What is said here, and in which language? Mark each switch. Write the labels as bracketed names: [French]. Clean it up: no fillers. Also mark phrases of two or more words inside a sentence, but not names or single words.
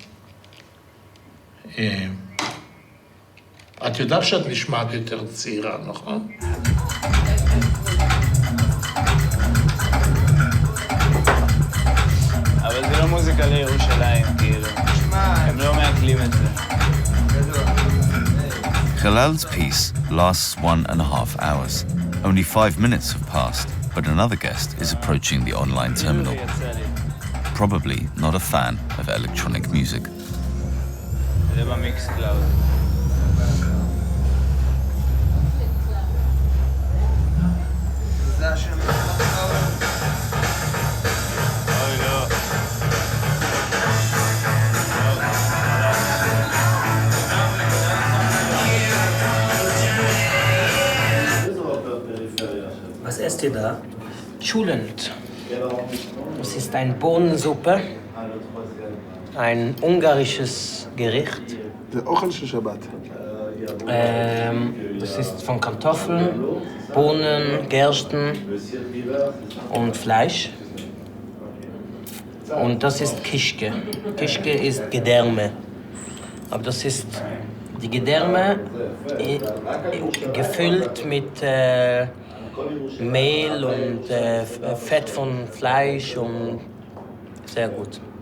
[Hebrew] את יודעת שאת נשמעת יותר צעירה, נכון? אבל זה לא מוזיקה לירושלים, כאילו. הם לא מעכלים את זה. [English] Khalal's piece lasts 1.5 hours. Only 5 minutes have passed, but another guest is approaching the online terminal. Probably not a fan of electronic music. [Hebrew] זה במיקס קלאוד. זה השם. אוי לא. [German] Was esst ihr da? Schulend. Das ist eine Bohnensuppe, ein ungarisches Gericht. [Hebrew] Der Ochel של שבת. [German] Das ist von Kartoffeln, Bohnen, Gersten und Fleisch. Und das ist Kishke. Kishke ist Gedärme. Aber das ist die Gedärme gefüllt mit Mehl und Fett von Fleisch und sehr gut.